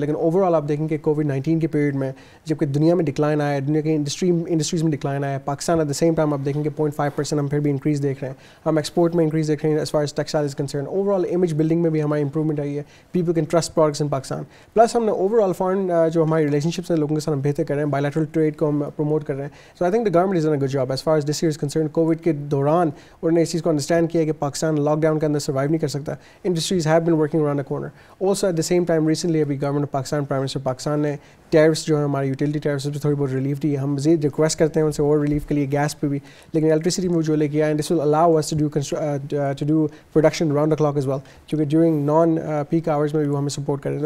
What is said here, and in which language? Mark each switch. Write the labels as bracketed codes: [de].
[ur] لیکن over all آپ دیکھیں کہ کووڈ-19 کے پیریڈ میں جب کہ دنیا میں ڈکلائن آیا ہے, دنیا کے انڈسٹریز میں ڈکلائن آیا ہے, Pakistan [en] at the same time [ur] آپ دیکھیں کہ 0.5% ہم پھر بھی انکریز دیکھ رہے ہیں. ہم ایکسپورٹ میں انکریز دیکھ رہے ہیں [en] As far as textile is concern. [ur] Over all image building میں بھی ہماری امپرومنٹ آئی ہے. [en] People can trust products in Pakistan. [ur] Plus ہم نے اوور آل فارن جو ہماری ریلیشن شپس ہیں لوگوں کے ساتھ ہم بہتر کر رہے ہیں, بائیلیٹرل ٹریڈ کو ہم پروموٹ کر رہے ہیں. [en] So I think the government is done a good job as far as this year is concern. [ur] Covid کے دوران انہوں نے اس چیز کو انڈرسٹینڈ کیا کہ پاکستان لاک ڈاؤن کے اندر سروائیو نہیں کر سکتا. [en] Industries have been working around a corner. Also at the same time recently ابھی government of Pakistan, prime minister Pakistan نے tariffs [ur] جو ہیں ہماری [en] utility tariffs [ur] پہ تھوڑی بہت [en] Relief دی ہے. [ur] ہم مزید ریکویسٹ کرتے ہیں ان سے اور ریلیف کے لیے, گیس پہ بھی, لیکن الیکٹریسٹی میں جو لے کے آئے [en] and this will allow us to do production round the clock as well, [ur] کیونکہ [en] during non peak hours [ur] میں بھی وہ ہمیں سپورٹ کریں.